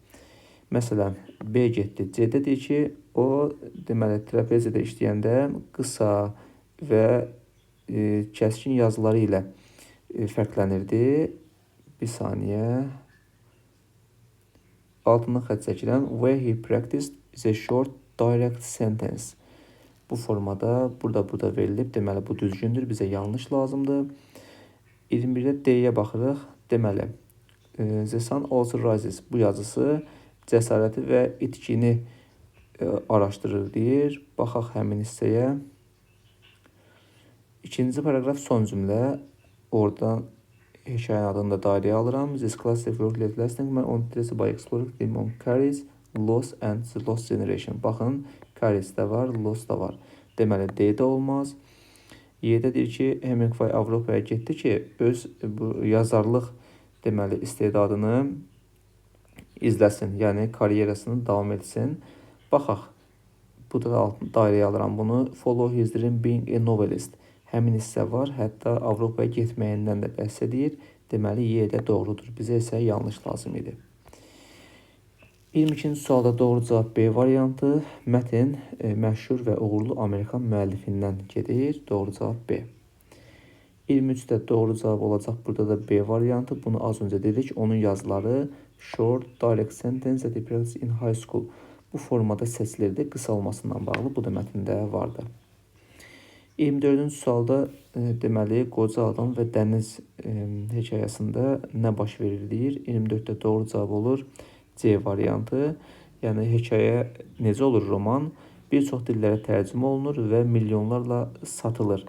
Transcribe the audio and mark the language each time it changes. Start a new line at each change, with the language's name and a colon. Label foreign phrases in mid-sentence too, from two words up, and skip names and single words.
Azerbaijani: Məsələn, B getdi. C-də deyir ki, O deməli trapeziyada işləyəndə qısa və kəskin yazıları ilə fərqlənirdi. Bir saniyə. Altından xətt çəkirəm.
English: Where he practiced is a short direct sentence.
Azerbaijani: Bu formada burada verilib. Deməli bu düzgündür. Bizə yanlış lazımdır. 21-də D-yə baxırıq. Deməli
English: the sun also rises.
Azerbaijani: Bu yazısı cəsarəti və itkini araşdırır deyir. Baxaq həmin hissəyə. İkinci paragraf son cümlə. Oradan hekayənin adını da dairəyə alıram.
English: This classic work led lasting man on interest by exploring theme on Caris, Lost and the Lost Generation.
Azerbaijani: Baxın, Caris də var, Lost da var. Deməli, D də olmaz. Y-də deyir ki, Hemingway Avropaya getdi ki, öz bu yazarlıq deməli istedadını izləsin, yəni karyerasını davam etsin. Baxaq, bu da dairəyə alıram bunu.
English: Follow his dream being a novelist.
Azerbaijani: Həmin hissə var, hətta Avropaya getməyindən də bəhs edir. Deməli, Y də doğrudur. Bizə isə yanlış lazım idi. 22-ci sualda doğru cavab B variantı. Mətn məşhur və uğurlu Amerikan müəllifindən gedir. Doğru cavab B. 23-də doğru cavab olacaq. Burada da B variantı. Bunu az öncə dedik. Onun yazıları
English: short direct sentence that he practiced in high school.
Azerbaijani: Bu formada seçilirdi. Qısa olmasından bağlı. Bu da mətndə vardı. 24-cü sualda deməli qoca adam və dəniz hekayəsində nə baş verir deyir. 24-də doğru cavab olur C variantı. Yəni hekayə necə olur roman? Bir çox dillərə tərcümə olunur və milyonlarla satılır.